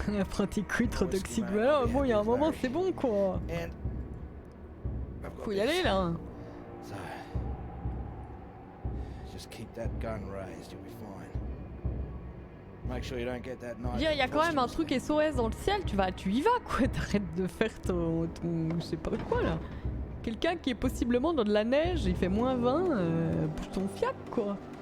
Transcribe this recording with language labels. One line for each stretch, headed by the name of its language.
French: Prends tes couilles trop toxiques. Voilà, bon, il y a un moment, c'est bon quoi.
English: And I've got
French: Faut y
English: this.
French: aller là.
English: So, just keep that gun raised, you'll be fine. Make sure you don't get that knife.
French: Il y a quand même un truc SOS dans le ciel, tu y vas quoi, t'arrêtes de faire ton je sais pas quoi là. Quelqu'un qui est possiblement dans de la neige, il fait moins 20, bouge ton fiac quoi.